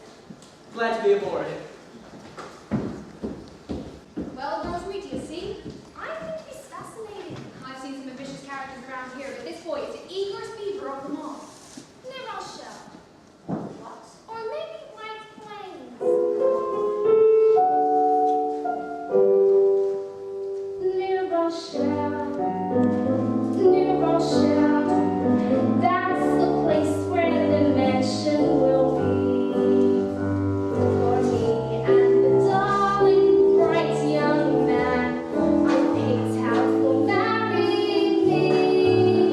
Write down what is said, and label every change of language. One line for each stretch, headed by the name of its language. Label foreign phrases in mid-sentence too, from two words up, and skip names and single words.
English: Glad to be aboard. Well, Rosemary, do you see? I think he's fascinating. I've seen some ambitious characters around here, but this boy is the eagerest beaver of them all. Ne Rochelle. What? Or maybe White Plains. Ne Rochelle. Ne Rochelle. That's the place where the mansion will be. For me and the darling, bright young man I picked out for marrying me.